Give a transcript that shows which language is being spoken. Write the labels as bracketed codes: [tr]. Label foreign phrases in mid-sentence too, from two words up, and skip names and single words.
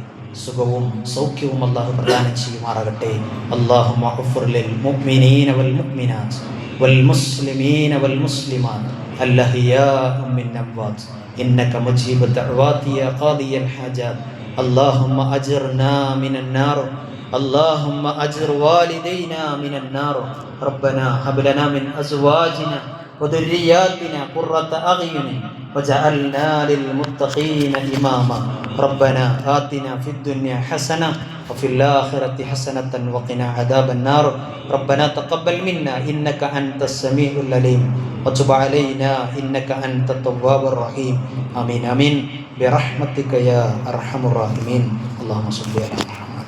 [ml] സുഖവും സൗഖ്യവും അല്ലാഹു പ്രദാനം ചെയ്യുമാറാകട്ടെ. [ar] اللهم اغفر للمؤمنين والمؤمنات والمسلمين والمسلمات الأحياء من الأموات إنك مجيب الدعوات يا قاضي الحاجات. اللهم أجرنا من النار اللهم أجر والدينا من النار ربنا هب لنا من أزواجنا وذرياتنا قرة أعين وجعلنا للمتقين إماما ربنا آتنا في الدنيا حسنة وفي الآخرة حسنة وقنا عذاب النار ربنا تقبل منا إنك أنت السميع العليم وتب علينا إنك أنت التواب الرحيم آمين آمين برحمتك يا أرحم الراحمين اللهم صل على محمد.